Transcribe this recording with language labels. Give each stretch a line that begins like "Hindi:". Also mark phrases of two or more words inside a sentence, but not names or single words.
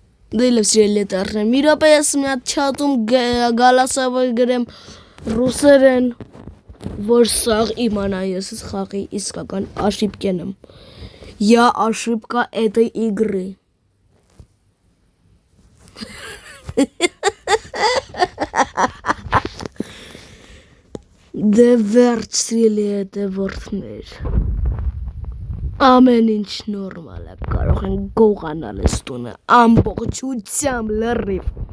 Armenian: Դելև սիրելի տառներ, մի րոպե ես մի հատ չաթում գալասավը գրեմ ռուսերեն, որ սաղ իմանա ես խաղի իսկական աշիպկեն եմ։
Russian: Я ошибка этой игры.
Armenian: Դե վերջ սիրելի հետևորդներ։ Ամեն ինչ նորմալ է, կարող են գողանալ ես տունը ամբողջությամբ լրիվ։